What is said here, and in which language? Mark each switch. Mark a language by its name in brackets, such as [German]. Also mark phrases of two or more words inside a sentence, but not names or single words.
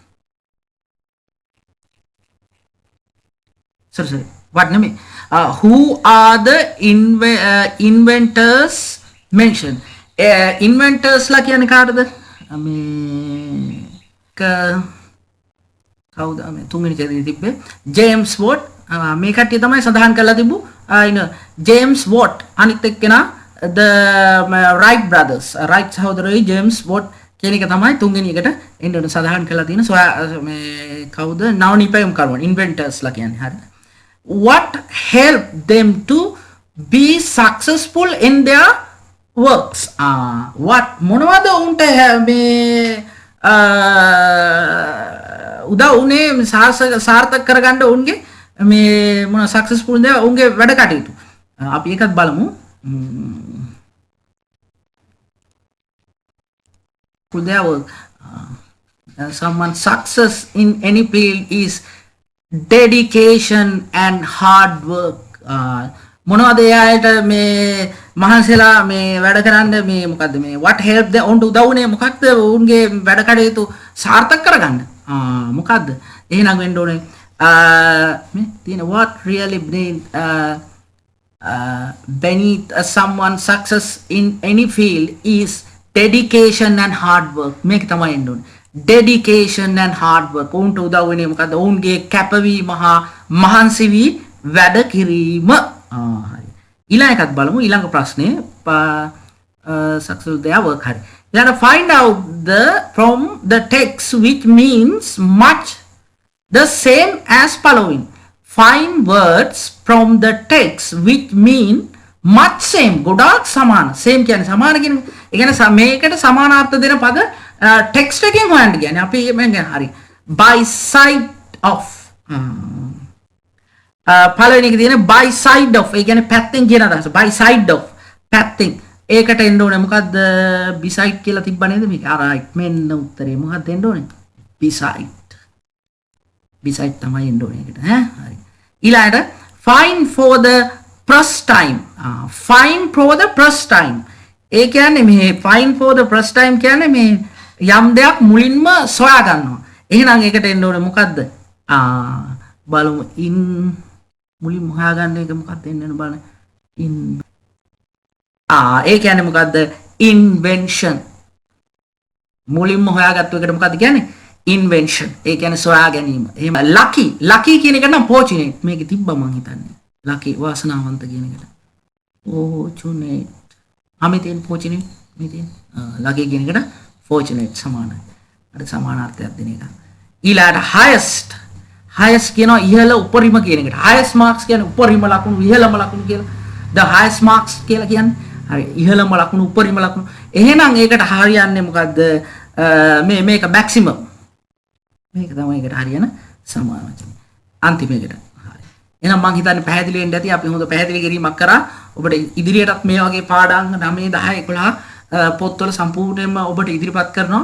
[English] Sorry. What name? Who are the inventors mentioned? [Sinhala] Inventors ලා කියන්නේ කාටද? මේ කවුද මේ තුන්වෙනි ඡේදයේ තිබ්බේ? ජේම්ස් වොට්. මේ කට්ටිය තමයි සඳහන් කරලා තිබු. ජේම්ස් වොට් අනිත් එක්කෙනා [English] the Wright brothers. [Sinhala] Wright සහෝදරයෝ ජේම්ස් වොට් කියන එක තමයි තුන්වෙනි එකට එන්න සඳහන් කරලා තියෙන. මේ කවුද? නවනිපැයුම් කරුවන් inventors ලා කියන්නේ. හරිද? [English] What helped them to be successful in their works? [Sinhala] What මොනවද උන්ට මේ උදව් උනේ සාර්ථක කරගන්න උන්ගේ මේ මොන සක්සස්ෆුල් ද උන්ගේ වැඩ කටයුතු. අපි ඒකත් බලමු. [English] their work. Someone's success in any field is dedication and hard work. [Sinhala] මොනවද එයාට මේ මහන්සිලා මේ වැඩ කරන්න මේ මොකද්ද මේ [English] what help them [Sinhala] උන්ට උදව් උනේ මොකක්ද උන්ගේ වැඩ කටයුතු සාර්ථක කරගන්න මොකද්ද එහෙනම් වෙන්න ඕනේ මේ තියෙන [English] what really beneath someone's success in any field is dedication and hard work. [Sinhala] මේක තමයි එන්න ඕනේ [English] dedication and hard work. [Sinhala] උන්ට උදව් වෙන්නේ මොකද්ද උන්ගේ කැපවීම හා මහන්සි වී වැඩ කිරීම. හරි. ඊළඟ එකත් බලමු. ඊළඟ ප්‍රශ්නේ [English] successful their work. [Sinhala] හරි. [English] ඊළඟ find out from the text which means much the same as following. Find words from the text which mean much same. [Sinhala] ගොඩාක් සමාන. same කියන්නේ සමාන කියන්නේ ඒ කියන්නේ මේකට සමානාර්ථ දෙන පද ටෙක්ස්ට් එකෙන් හොයන්න කියන්නේ. අපි මම හරි. [English] by side of [Sinhala] පළවෙනි එක තියෙන [English] by side of [Sinhala] ඒ කියන්නේ පැත්තෙන් කියන අදහස. [English] by side of [Sinhala] පැත්තෙන්. ඒකට එන්න ඕනේ මොකද්ද? beside කියලා තිබ්බ නේද මේක? right මෙන්න උත්තරේ. මොකක්ද එන්න ඕනේ? beside. beside තමයි එන්න ඕනේ ඒකට. හරි. [English] ඊළඟට find for the first time. find for the first time. [Sinhala] ඒ කියන්නේ මේ [English] find for the first time [Sinhala] කියන්නේ මේ යම් දෙයක් මුලින්ම සොයා ගන්නවා. එහෙනම් ඒකට එන්න ඕනේ මොකද්ද? බලමු in මුලින්ම හොයාගන්න එක මොකක්ද එන්න ඕනේ බලන්න. in ඒ කියන්නේ මොකද්ද? [English] invention. [Sinhala] මුලින්ම හොයාගත්තු එකට මොකද්ද කියන්නේ? invention. ඒ කියන්නේ සොයා ගැනීම. එහෙම lucky. lucky කියන එක නම් fortunate. මේකේ තිබ්බා මං හිතන්නේ. lucky වාසනාවන්ත කියන එකට. fortunate. අමිතෙන් fortunate මේ තියෙන. lucky කියන එකට fortunate සමානයි. අර සමානාර්ථයක් දෙන එක. ඊළඟට highest. highest කියනවා ඉහළ උපරිම කියන එකට. [English] highest marks [Sinhala] කියන්නේ උපරිම ලකුණු ඉහළම ලකුණු කියලා. [English] the highest marks [Sinhala] කියලා කියන්නේ හරි ඉහළම ලකුණු උපරිම ලකුණු. එහෙනම් ඒකට හරියන්නේ මොකද්ද? මේක maximum. මේක තමයි ඒකට හරියන සමාන වචනේ. අන්තිම එකට. හරි. එහෙනම් මම හිතන්නේ පැහැදිලි වෙන්න ඇති. අපි හොඳ පැහැදිලි කිරීමක් කරා. ඔබට ඉදිරියටත් මේ වගේ පාඩම් 9 10 11 පොත්වල සම්පූර්ණයෙන්ම ඔබට ඉදිරිපත් කරනවා.